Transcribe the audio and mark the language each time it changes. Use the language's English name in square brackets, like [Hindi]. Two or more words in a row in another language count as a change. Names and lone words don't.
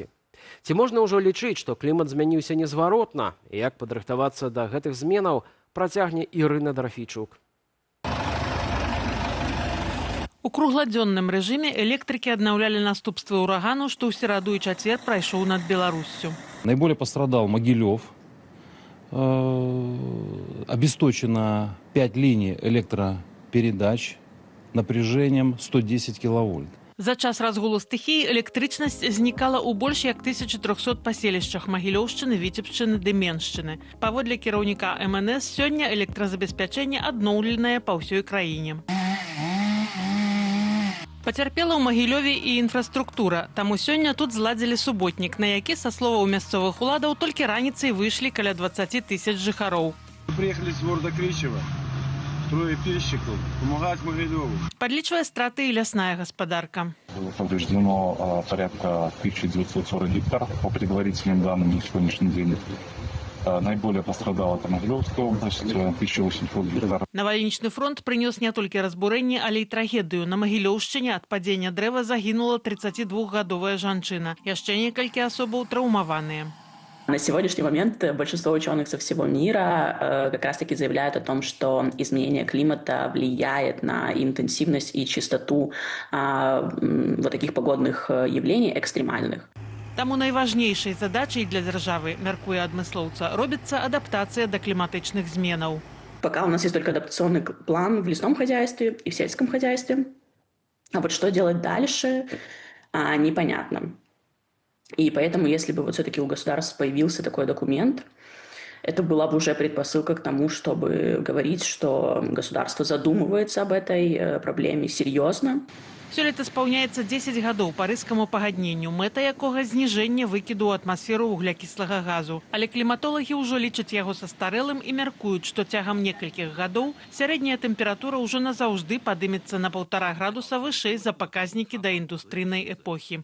[Belarusian] Ці можна ўжо лічыць, што клімат змяніўся незваротна? І як падрыхтавацца да гэтых зменаў, працягне Ірына Драфійчук. У кругладзённым рэжыме электрыкі аднаўлялі наступствы урагану, што ў сераду і чацвер прайшоў над Беларуссю. [Russian] Наиболее пострадал Могилев. Обесточено 5 линий электропередач напряжением 110 киловольт. [Belarusian] За час разгулу стыхіі электрычнасць знікала ў больш як 1300 паселішчах Магілёўшчыны, Віцебшчыны ды Меншчыны. Паводле кіраўніка МНС, сёння электразабеспячэнне адноўленае па ўсёй краіне. Пацярпела ў Магілёве і інфраструктура. Таму сёння тут зладзілі суботнік, на які, са словаў мясцовых уладаў, толькі раніцай выйшлі каля 20 тысяч жыхароў. [Russian] Приехали с города Кричева. Трое пильщиков, помогать Могилеву. [Belarusian] Подлічвае страты і лясная гаспадарка. [Russian] Было повреждено порядка 1940 гектар, по предварительным данным на сегодняшний день. Наиболее пострадала это Могилевская область, 1800 гектар. [Belarusian] Навальнічны фронт прынёс не толькі разбурэнне, але і трагедыю. На Магілёўшчыне ад падзення дрэва загінула 32-гадовая жанчына. Яшчэ некалькі асобаў траўмаваныя. [Russian] На сегодняшний момент большинство ученых со всего мира как раз-таки заявляют о том, что изменение климата влияет на интенсивность и частоту вот таких погодных явлений экстремальных. [Belarusian] Таму найважнейшай задачай для дзяржавы, мяркуе адмыслоўца, робіцца адаптацыя да кліматычных зменаў. [Russian] Пока у нас есть только адаптационный план в лесном хозяйстве и в сельском хозяйстве. А вот что делать дальше, непонятно. И поэтому, если бы вот все-таки у государства появился такой документ, это была бы уже предпосылка к тому, чтобы говорить, что государство задумывается об этой проблеме серьезно. [Belarusian] Сёлета спаўняецца 10 гадоў парыжскаму пагадненню, мэта якога зніжэнне выкіду ў атмасферу вуглякіслага газу. Але кліматолагі ўжо лічаць яго састарэлым і мяркуюць, што цягам некалькіх гадоў сярэдняя тэмпература ўжо назаўжды падымецца на 1,5 градуса вышэй за паказнікі даіндустрыйнай эпохі.